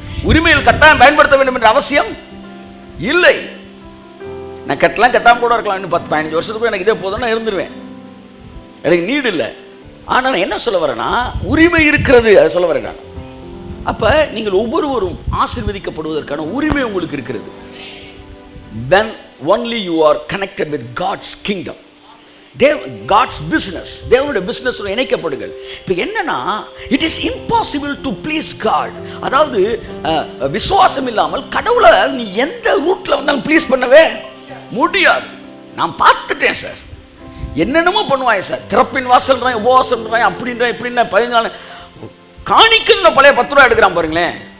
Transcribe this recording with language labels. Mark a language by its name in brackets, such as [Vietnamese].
[Tamil] உரிமையில் கட்டாயம் பயன்படுத்த வேண்டும் என்ற அவசியம் இல்லை. நான் கட்டாமல் கூட இருக்கலாம். இன்னும் 10-15 வருஷத்துக்கு எனக்கு இதே போதும், நான் இருந்துருவேன். எனக்கு நீடு இல்லை. ஆனால் நான் என்ன சொல்ல வரேன்னா, உரிமை இருக்கிறது, அதை சொல்ல வரேன் நான். அப்போ நீங்கள் ஒவ்வொருவரும் ஆசீர்வதிக்கப்படுவதற்கான உரிமை உங்களுக்கு இருக்கிறது. [English] Then only you are connected with God's kingdom, God's business. [Tamil] தேவனுடைய பிசினஸ் இணைக்கப்படுங்கள். இப்போ என்னன்னா, [English] it is impossible to please God. [Tamil] அதாவது விசுவாசம் இல்லாமல் கடவுளை நீ எந்த ரூட்ல வந்தாலும் ப்ளீஸ் பண்ணவே முடியாது. நான் பார்த்துட்டேன் சார், என்னென்னமோ பண்ணுவாங்க சார். திறப்பின் வாசல்றாங்க, உபவாசம்ன்றாங்க, அப்படின்ற இப்படின்னா 15 நாள் காணிக்கல் பழைய 10 ரூபா எடுக்கிறான் பாருங்களேன்.